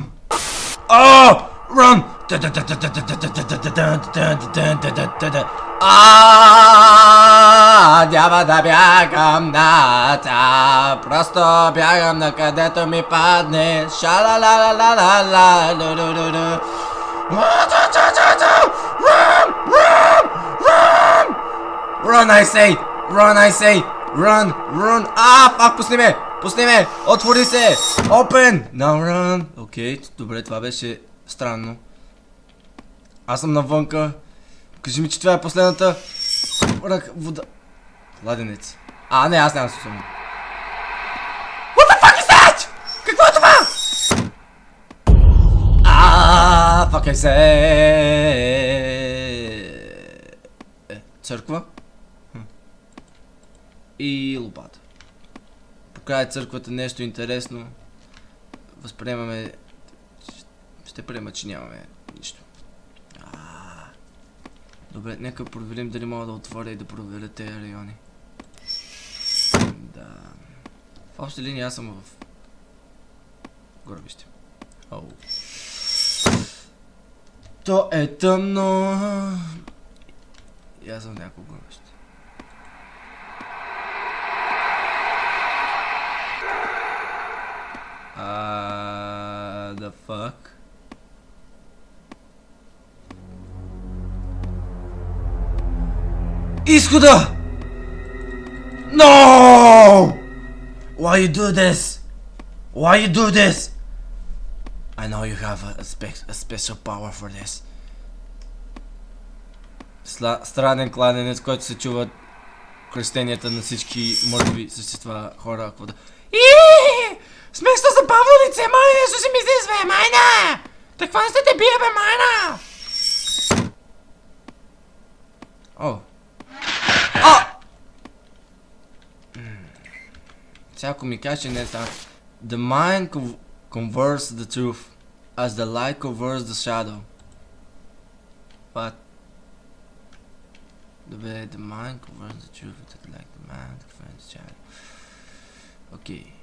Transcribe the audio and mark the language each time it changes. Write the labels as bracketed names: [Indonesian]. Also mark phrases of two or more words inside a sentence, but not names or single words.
[English] Oh! Run! [Bulgarian] Няма да бягам наця, просто бягам на където ми падне. Ша-ла-ла-ла-ла-ла-ла-ла-ла-ла. [English] Run! Run! Run! Run, I say! Run, I say! Run! Run! Fuck! [Bulgarian] Пусни ме! Отвори се! [English] Open! Now run! [Bulgarian] Окей, добре, това беше странно. Аз съм навънка. Кажи ми, че това е последната... вода... Кладенец. Не, аз няма да се слушам. [English] What the fuck is that? [Bulgarian] Какво е това? [English] Fuck I say! [Bulgarian] Църква? И лопата. Покрай църквата нещо интересно. Възприемаме... Ще приема, че нямаме нищо. Добре, нека проверим дали мога да отворя и да проверя тези райони. Да... В обща линия аз съм в... гробище. То е тъмно. И аз съм в някакво гробище. [English] The fuck? [Bulgarian] Изхода! [English] No! Why you do this? Why you do this? I know you have a special power for this. [Bulgarian] Странен кладенец, който се чува кръщенията на всички мъртви същества, хора, какво да... Сместо забавно лице, май, нещо си мислиш, бе, майна! Таква не сте те бие, бе, майна! Сега ако ми каже, че не е стана. [English] The mind converts the truth as the light converts the shadow. What? The mind converts the truth like the mind converts the shadow. Okay.